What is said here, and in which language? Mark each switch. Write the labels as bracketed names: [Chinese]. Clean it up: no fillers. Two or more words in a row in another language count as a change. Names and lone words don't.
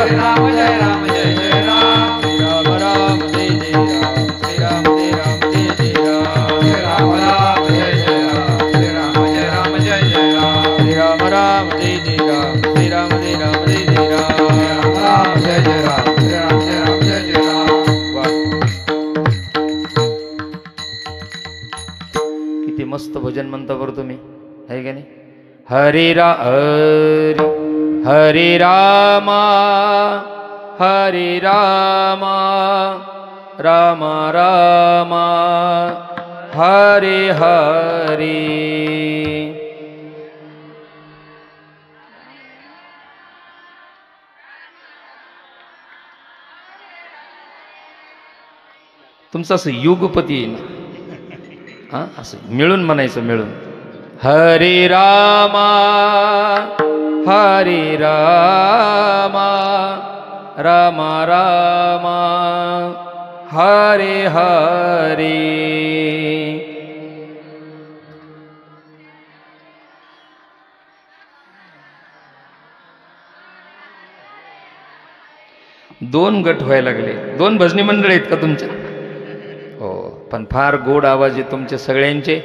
[Marathi] श्रीराम जय राम जय जय राम, श्रीराम राम जय जय राम, श्रीराम जय राम जय जय राम. श्रीराम राम जय जय राम, श्रीराम जय राम जय जय राम. श्रीराम राम जय जय राम, श्रीराम जय राम जय जय राम. श्रीराम राम जय जय राम, श्रीराम जय राम जय जय राम. वाह, किती मस्त भजन म्हणता बरं तुम्ही, आहे का नाही? हरे हरे रामा, हरे रामा, राम रामा, हरे हरे. तुमचं असं युगपती आहे ना, हा असं मिळून म्हणायचं, मिळून. हरे रामा, हरे रामा, राम रामा, हरे हरे. दोन गट व्हायला लागले. दोन भजनी मंडळ आहेत का तुमच्या? हो, पण फार गोड आवाज आहे तुमचे सगळ्यांचे.